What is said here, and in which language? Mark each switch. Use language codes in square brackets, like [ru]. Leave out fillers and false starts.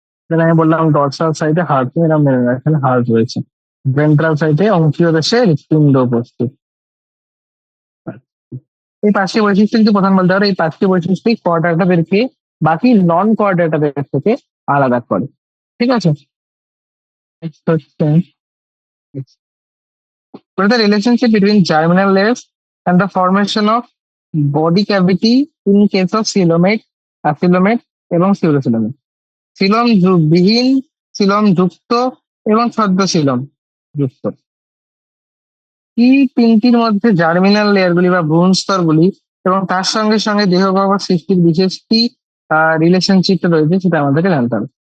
[bn] দেন আমি বললাম ডরসাল সাইডে হার্ট, এরকম এখানে হার্ট রয়েছে। ভেন্ট্রাল সাইডে অঙ্কীয় দেশে হৃৎপিণ্ড উপস্থিত। এই পাঁচটি বৈশিষ্ট্য কিন্তু প্রধান বলতে পারো, এই পাঁচটি বৈশিষ্ট্যই কর্ডাটাদেরকে বাকি নন কর্ডাটাদের থেকে আলাদা করে। ঠিক আছে, [en] Next হচ্ছে, what is the relationship between germinal layers and the formation of body cavity in case of coelomate, acoelomate এবং pseudocoelomate? [bn] সিলম বিহীন, সিলম যুক্ত এবং ছদ্ম সিলম যুক্ত, কি তিনটির মধ্যে জার্মিনাল লেয়ার গুলি বা ভ্রূণ স্তর গুলি এবং তার সঙ্গে সঙ্গে দেহ গহ্বর সৃষ্টির বিশেষ কি রিলেশনশিপটা রয়েছে সেটা আমাদেরকে জানতে হবে।